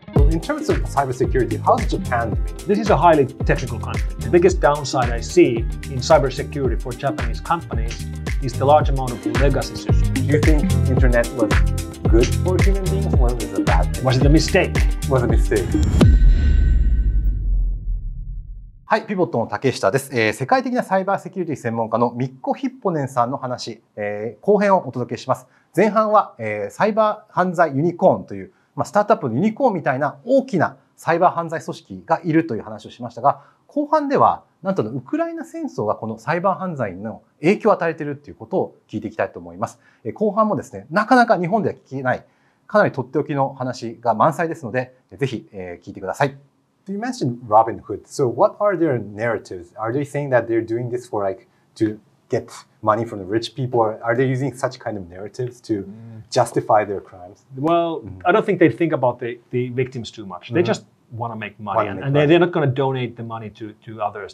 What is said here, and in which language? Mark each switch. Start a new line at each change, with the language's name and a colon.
English: In terms of cybersecurity, how is Japan doing? This is a highly technical country. The biggest downside I see in cybersecurity for Japanese companies is the large amount of legacy systems. Do you think internet was good for human beings or was it a bad thing? Was it a mistake? Was a mistake.
Japanese: はい、ピボットの竹下です。世界的なサイバーセキュリティ専門家のミッコ・ヒッポネンさんの話、後編をお届けします。前半は、サイバー犯罪ユニコーンという、スタートアップのユニコーンみたいな大きなサイバー犯罪組織がいるという話をしましたが、後半ではなんとウクライナ戦争がこのサイバー犯罪の影響を与えているということを聞いていきたいと思います。後半もですね、なかなか日本では聞けないかなりとっておきの話が満載ですので、ぜひ聞いてください。
English: You mentioned Robinhood. So what are their narratives? Are they saying that they're doing this for to get money from the rich people? Or are they using such kind of narratives to justify their crimes? Well, I don't think they think about the victims too much. They just want to make money, and they're not going to donate the money to others.